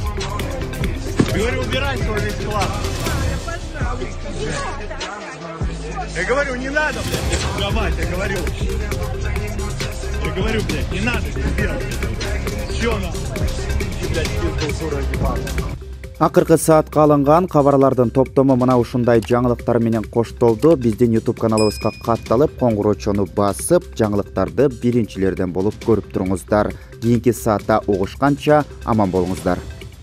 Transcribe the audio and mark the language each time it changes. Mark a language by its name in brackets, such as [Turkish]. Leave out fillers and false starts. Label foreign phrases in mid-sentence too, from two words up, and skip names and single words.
[Russian] Я говорю, убирай свой весь склад. Я говорю, не надо, блядь, торговать, я говорю. Я говорю, блядь, не надо здесь делать. Все нахуй. Блядь, физкультура ебаная. [Kyrgyz] Акыркы саатка алынган кабарлардын топтому мына ушундай жаңылыктар менен коштолду. Биздин YouTube каналыбызга катталып, коңгуроочону басып, жаңылыктарды биринчилерден болуп көрүп туруңуздар. Кийинки саатта угушканча аман болуңуздар.